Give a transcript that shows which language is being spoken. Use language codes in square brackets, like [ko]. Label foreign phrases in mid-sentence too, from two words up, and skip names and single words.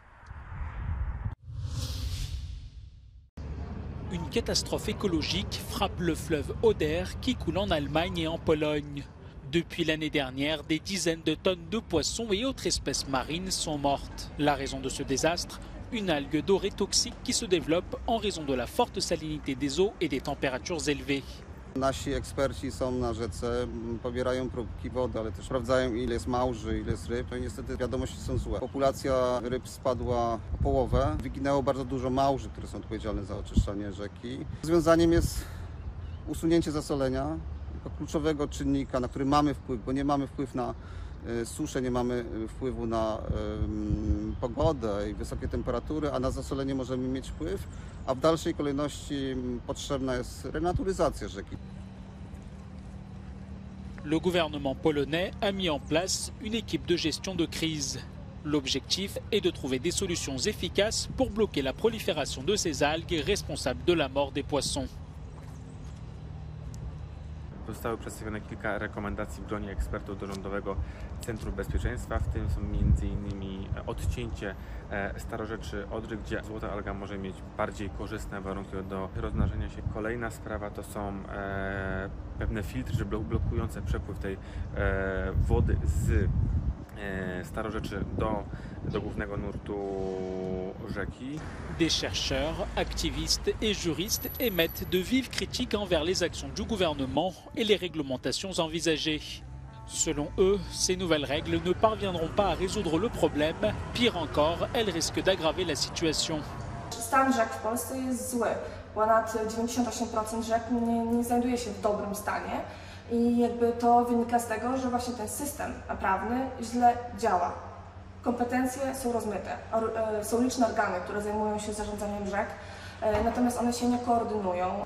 [fr] Une catastrophe écologique frappe le fleuve Oder qui coule en Allemagne et en Pologne. Depuis l'année dernière, des dizaines de tonnes de poissons et autres espèces marines sont mortes. La raison de ce désastre, une algue dorée toxique qui se développe en raison de la forte salinité des eaux et des températures élevées. [pl] Nasi eksperci są na rzece, pobierają próbki wody, ale też sprawdzają, ile jest małży, ile jest ryb. No i niestety wiadomości są złe. Populacja ryb spadła o połowę. Wyginęło bardzo dużo małży, które są odpowiedzialne za oczyszczanie rzeki. Rozwiązaniem jest usunięcie zasolenia jako kluczowego czynnika, na który mamy wpływ, bo nie mamy wpływu na suszę, nie mamy wpływu na pogodę i wysokie temperatury, a na zasolenie możemy mieć wpływ, a w dalszej kolejności potrzebna jest renaturyzacja rzeki. [fr] Le gouvernement polonais a mis en place une équipe de gestion de crise. L'objectif est de trouver des solutions efficaces pour bloquer la prolifération de ces algues responsables de la mort des poissons. [pl] Zostały przedstawione kilka rekomendacji w gronie ekspertów do Rządowego Centrum Bezpieczeństwa, w tym są m.in. odcięcie starorzeczy Odry, gdzie złota alga może mieć bardziej korzystne warunki do rozmnażania się. Kolejna sprawa to są pewne filtry blokujące przepływ tej wody z starorzeczy do głównego nurtu rzeki. [fr] Des chercheurs, activistes et juristes émettent de vives critiques envers les actions du gouvernement et les réglementations envisagées. Selon eux, ces nouvelles règles ne parviendront pas à résoudre le problème. Pire encore, elles risquent d'aggraver la situation. [pl] Stan rzek w Polsce jest zły. Ponad 98% rzek nie znajduje się w dobrym stanie. I jakby to wynika z tego, że właśnie ten system prawny źle działa. Kompetencje są rozmyte. Są liczne organy, które zajmują się zarządzaniem rzek, natomiast one się nie koordynują.